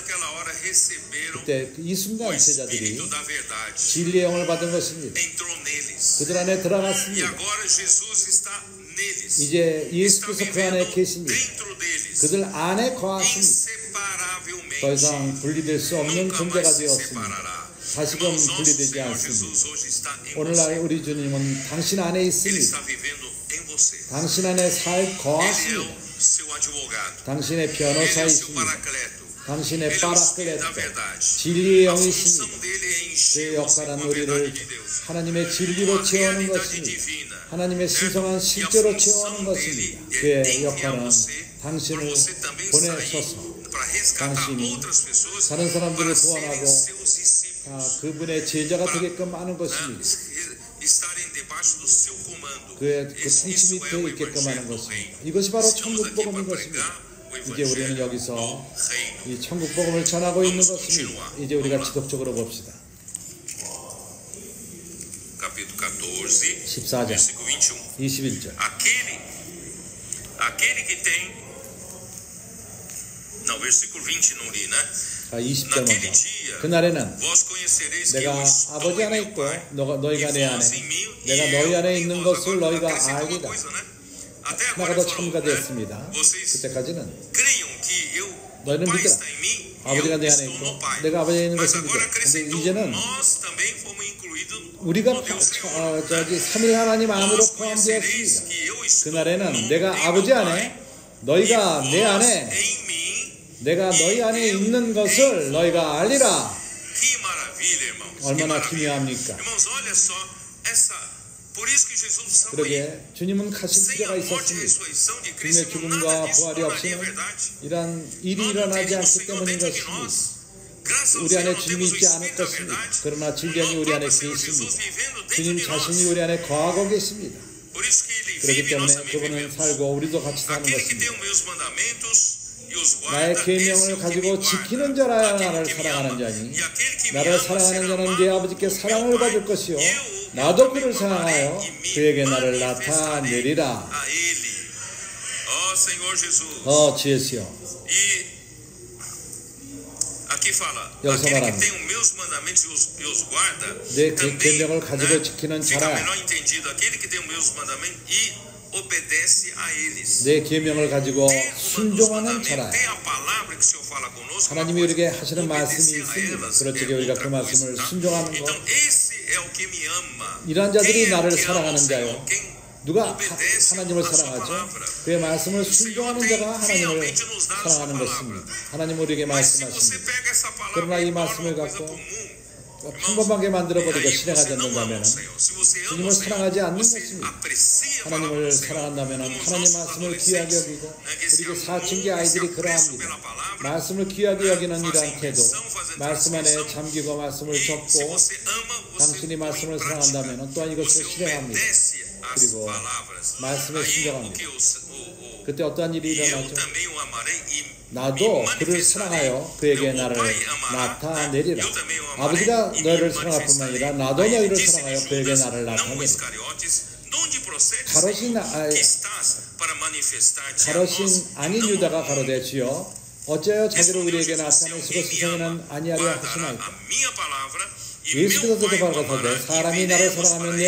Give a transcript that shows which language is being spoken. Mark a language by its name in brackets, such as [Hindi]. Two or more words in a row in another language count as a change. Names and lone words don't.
[Korean] 그때 이 순간 제자들이 진리의 영을 받은 것입니다. 그들 안에 들어갔습니다. 이제 예수께서 그 안에 계십니다. 그들 안에 거하십니다. 더 이상 분리될 수 없는 [Portuguese] nunca [Korean] 존재가 [Portuguese] mais se [Korean] 되었습니다. [Portuguese] separará. [Korean] 다시금 [Portuguese] Irmãos, nosso [Korean] 분리되지 [Portuguese] Senhor [Korean] 않습니다. [Portuguese] Jesus hoje está em [Korean] 오늘날 [Portuguese] você. [Korean] 우리 주님은 당신 안에 [Portuguese] Ele [Korean] 있습니다. [Portuguese] está vivendo em você. [Korean] 당신 안에 살 [Portuguese] Ele é [Korean] 거하십니다. [Portuguese] o seu advogado. [Korean] 당신의 [Portuguese] Ele é o seu [Korean] 변호사이십니다. [Portuguese] paracleto. [Korean] 당신의 [Portuguese] Ele é o Espírito da [Korean] 파라클레토, [Portuguese] verdade. [Korean] 진리의 [Portuguese] A [Korean] 영이십니다. [Portuguese] função dele é [Korean] 그의 [Portuguese] encher você [Korean] 역할은 [Portuguese] com a [Korean] 우리를 [Portuguese] verdade de Deus. [Korean] 하나님의 [Portuguese] Com [Korean] 진리로 [Portuguese] a [Korean] 채우는 [Portuguese] realidade [Korean] 것입니다. [Portuguese] divina. [Korean] 하나님의 신성한 실제로 채우는 것입니다. 그의 역할은 당신을 보내셔서 당신이 다른 사람들을 구원하고 그분의 제자가 되게끔 하는 것입니다. 그의 그 통치 밑에 있게끔 하는 것입니다. 이것이 바로 천국 복음인 것입니다. 이제 우리는 여기서 이 천국 복음을 전하고 있는 것입니다. 이제 우리가 지속적으로 봅시다. 14장 21절. [Portuguese] Aquele que tem. Não, versículo 20 não li, né? [Korean] 20절 [Portuguese] Naquele [Korean] 먼저. [Portuguese] dia, [Korean] 그날에는 [Portuguese] vós conhecereis que [Korean] 내가 [Portuguese] eu estou [Korean] 아버지 [Portuguese] em [Korean] 안에 [Portuguese] meu [Korean] 있고 [Portuguese] Pai, [Korean] 너희가 [Portuguese] e [Korean] 내 안에 [Portuguese] vós em mim, [Korean] 내가 [Portuguese] e [Korean] 너희 [Portuguese] eu [Korean] 안에 [Portuguese] em [Korean] 있는 [Portuguese] vós. [Korean] 것을 [Portuguese] Agora [Korean] 너희가 [Portuguese] acrescenta uma [Korean] 알리라. [Portuguese] coisa, né? Até agora [Korean] 하나가 [Portuguese] ele falou, [Korean] 첨가 [Portuguese] né? [Korean] 되었습니다. [Portuguese] Vocês [Korean] 그때까지는 [Portuguese] creiam que eu, [Korean] 너희는 [Portuguese] Pai [Korean] 믿으라. [Portuguese] está em mim, e [Korean] 아버지가 [Portuguese] eu [Korean] 내 안에 [Portuguese] estou [Korean] 있고 [Portuguese] no Pai. [Korean] 내가 아버지에 있는 [Portuguese] Mas [Korean] 것을 [Portuguese] agora [Korean] 믿으라. 근데 [Portuguese] acrescentou, [Korean] 이제는 [Portuguese] nós também fomos incluídos [Korean] 우리가 [Portuguese] no Deus Senhor. [Korean] 저기 삼위 하나님 안으로 [Portuguese] Vós conhecereis [Korean] 포함되었습니다. [Portuguese] que eu estou [Korean] 그날에는 [Portuguese] no [Korean] 내가 [Portuguese] em [Korean] 아버지 [Portuguese] meu [Korean] 안에 [Portuguese] Pai, [Korean] 너희가 [Portuguese] e [Korean] 내 [Portuguese] vós [Korean] 안에 [Portuguese] em mim. [Korean] 내가 너희 안에 있는 것을 너희가 알리라. [Portuguese] Que maravilha, irmãos. Que [Korean] 얼마나 [Portuguese] maravilha. [Korean] 기묘합니까? [Portuguese] Irmãos, olha só essa. Por isso que Jesus estava aí. [Korean] 그러게 주님은 가신 [Portuguese] Sem [Korean] 필요가 [Portuguese] a morte e a [Korean] 있었습니다. [Portuguese] ressurreição de [Korean] 주님의 [Portuguese] Cristo, [Korean] 죽음과 [Portuguese] nada disso [Korean] 부활이 [Portuguese] tornaria [Korean] 없이는 [Portuguese] verdade. [Korean] 이런 일이 [Portuguese] Nós não [Korean] 일어나지 [Portuguese] teríamos [Korean] 않기 [Portuguese] Senhor [Korean] 때문인 [Portuguese] dentro de [Korean] 것입니다. [Portuguese] nós. Graças ao [Korean] 우리 [Portuguese] Senhor [Korean] 안에 [Portuguese] nós [Korean] 주님이 [Portuguese] temos o [Korean] 있지 않을 [Portuguese] Espírito da [Korean] 것입니다. [Portuguese] verdade. [Korean] 그러나 진리이 [Portuguese] O [Korean] 우리 안에 [Portuguese] próprio Senhor Jesus [Korean] 계십니다. [Portuguese] vivendo dentro [Korean] 주님 [Portuguese] de [Korean] 자신이 [Portuguese] nós. [Korean] 우리 안에 거하고 계십니다. [Portuguese] Por isso que Ele [Korean] 그렇기 [Portuguese] vive e nós [Korean] 때문에 [Portuguese] também [Korean] 그분은 [Portuguese] vivemos. [Korean] 살고 우리도 같이 사는 [Portuguese] Aquele que tem [Korean] 것입니다. [Portuguese] os meus mandamentos e os [Korean] 나의 [Portuguese] guarda, esse é [Korean] 계명을 [Portuguese] o que me [Korean] 가지고 [Portuguese] guarda. [Korean] 지키는 자라야 [Portuguese] Aquele [Korean] 나를 [Portuguese] que me [Korean] 사랑하는 [Portuguese] ama. [Korean] 자니 [Portuguese] E aquele que me [Korean] 나를 [Portuguese] ama [Korean] 사랑하는 [Portuguese] será [Korean] 자는 [Portuguese] amado [Korean] 내 아버지께 [Portuguese] por [Korean] 사랑을 [Portuguese] meu [Korean] 받을 [Portuguese] Pai. [Korean] 것이요 [Portuguese] Eu [Korean] 나도 그를 [Portuguese] também [Korean] 사랑하여 [Portuguese] amarei e me [Korean] 그에게 나를 [Portuguese] manifestarei [Korean] 나타내리라. [Portuguese] a Ele. Ó Senhor Jesus. [Korean] 주예수여. [Portuguese] E aqui fala, [Korean] 여기서 [Portuguese] aquele que [Korean] 말합니다. [Portuguese] tem os meus mandamentos e os guarda, [Korean] 내 [Portuguese] também, [Korean] 계명을 가지고 [Portuguese] né, [Korean] 지키는 [Portuguese] fica [Korean] 자라. [Portuguese] melhor entendido, aquele que tem os meus mandamentos e obedece a eles. [Korean] 내 계명을 가지고 [Portuguese] Ter os [Korean] 순종하는 [Portuguese] mandamentos, [Korean] 자라. [Portuguese] ter a palavra que o Senhor fala conosco, [Korean] 하나님이 [Portuguese] uma [Korean] 우리에게 [Portuguese] coisa, [Korean] 하시는 말씀이 [Portuguese] obedecer a [Korean] 있습니다. [Portuguese] elas [Korean] 그렇게 [Portuguese] é [Korean] 우리가 [Portuguese] outra [Korean] 그 말씀을 [Portuguese] coisa, tá? [Korean] 순종하는 것. [Portuguese] Então esse é o que me ama. [Korean] 이러한 자들이 [Portuguese] Quem é o [Korean] 나를 [Portuguese] que ama o [Korean] 사랑하는 [Portuguese] Senhor? [Korean] 자요. [Portuguese] Quem [Korean] 누가 [Portuguese] obedece [Korean] 하나님을 [Portuguese] a sua [Korean] 사랑하죠? [Portuguese] palavra. [Korean] 그의 말씀을 [Portuguese] O Senhor [Korean] 순종하는 [Portuguese] tem [Korean] 자가 하나님을 [Portuguese] finalmente nos dado a sua [Korean] 사랑하는 [Portuguese] palavra. [Korean] 것입니다. 하나님 우리에게 [Portuguese] Mas se você [Korean] 말씀하십니다. [Portuguese] pega essa palavra [Korean] 그러나 이 [Portuguese] e torna [Korean] 말씀을 [Portuguese] uma coisa [Korean] 갖고 [Portuguese] comum, [Korean] 평범하게 만들어버리고 [Portuguese] aí [Korean] 실행하지 [Portuguese] você não ama [Korean] 않는다면 [Portuguese] o Senhor. Se você ama [Korean] 주님을 [Portuguese] o Senhor, [Korean] 사랑하지 않는 [Portuguese] você [Korean] 것입니다. [Portuguese] aprecia a palavra [Korean] 하나님을 [Portuguese] do Senhor. [Korean] 사랑한다면 [Portuguese] Como os [Korean] 하나님 [Portuguese] nossos [Korean] 말씀을 귀하게 [Portuguese] adolescentes, [Korean] 여기고 [Portuguese] né, que esse [Korean] 우리에게 [Portuguese] amor, [Korean] 사춘기 [Portuguese] esse [Korean] 아이들이 [Portuguese] apreço [Korean] 그러합니다. [Portuguese] pela palavra, [Korean] 말씀을 귀하게 여기는 이러한 [Portuguese] fazem [Korean] 태도, [Portuguese] menção, fazem [Korean] 말씀 안에 [Portuguese] transmissão. [Korean] 잠기고 말씀을 [Portuguese] E se [Korean] 적고 [Portuguese] você ama, você [Korean] 당신이 [Portuguese] põe em [Korean] 말씀을 [Portuguese] prática. [Korean] 사랑한다면 또한 이것을 [Portuguese] Você [Korean] 실행합니다. [Portuguese] obedece às [Korean] 그리고 [Portuguese] palavras. [Korean] 말씀에 [Portuguese] Aí [Korean] 순종합니다. [Portuguese] porque [Korean] 그때 어떠한 일이 [Portuguese] e eu [Korean] 일어나죠? [Portuguese] também o amarei e [Korean] 나도 [Portuguese] me [Korean] 그를 [Portuguese] manifestarei. [Korean] 사랑하여 그에게 [Portuguese] Meu [Korean] 나를 [Portuguese] Pai amará, [Korean] 나타내리라. [Portuguese] eu também o amarei [Korean] 아버지가 [Portuguese] e me [Korean] 너희를 사랑할 뿐만 [Portuguese] manifestarei. [Korean] 아니라 나도 [Portuguese] Aí [Korean] 너희를 [Portuguese] disse-lhe [Korean] 사랑하여 그에게 [Portuguese] Judas, [Korean] 나를 [Portuguese] não [Korean] 나타내리라. [Portuguese] Iscariotes, de onde procedes, [Korean] 가로신 [Portuguese] Senhor, que estás para manifestar-te a nós, [Korean] 가로신 아닌 [Portuguese] não [Korean] 유다가 [Portuguese] ao mundo. [Korean] 가로되 주여 어찌하여 자기를 [Portuguese] Respondeu [Korean] 우리에게 [Portuguese] Jesus, se [Korean] 나타내시고 [Portuguese] alguém me [Korean] 세상에는 [Portuguese] ama, [Korean] 아니하려 [Portuguese] guardará [Korean] 하시나이까. [Portuguese] a minha palavra e [Korean] 예수께서 [Portuguese] meu Pai o [Korean] 대답하거든 [Portuguese] amará e [Korean] 사람이 나를 [Portuguese] viremos [Korean] 사랑하면 [Portuguese] para